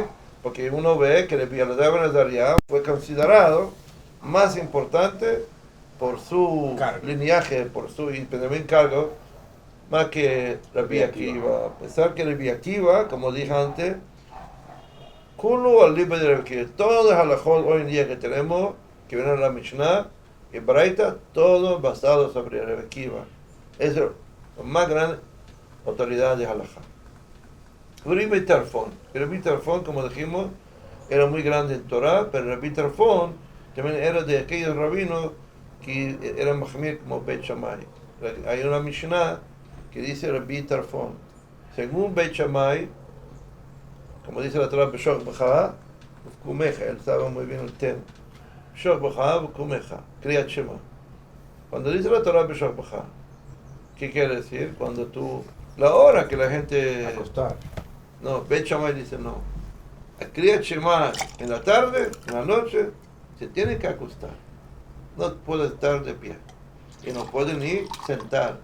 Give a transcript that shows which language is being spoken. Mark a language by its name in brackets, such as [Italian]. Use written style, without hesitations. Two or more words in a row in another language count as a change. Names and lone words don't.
[Spanish] Porque uno ve que Rabbi Elazar ben Azariah fue considerado más importante por su lineaje, por su cargo, más que Rabbi Akiva. A pesar que Rabbi Akiva, como dije antes, Kulu al libre de Rabbi Akiva, todos los halajot hoy en día que tenemos, que vienen a la Mishnah y Braita, todo basado sobre Rabbi Akiva. Es la más gran autoridad de halajá. Rabbi Tarfon, como dijimos, era muy grande en Torah, pero Rabbi Tarfon también era de aquellos rabinos que eran majamir como Beit Shammai. Hay una Mishnah que dice Rabbi Tarfon. Según Beit Shammai, como dice la Torah, [Hebrew] בשכבך ובקומך, [Spanish] él sabe muy bien el tema. [Hebrew] בשכבך ובקומך, קריאת שמע. [Spanish] Cuando dice la Torah [Hebrew] בשכבך, [Spanish] ¿qué quiere decir? Cuando tú, la hora que la gente... Acostar. No, Bet Shammai dice no. A Kriyat Shema en la tarde, en la noche, se tiene que acostar. No puede estar de pie. Y no puede ni sentar.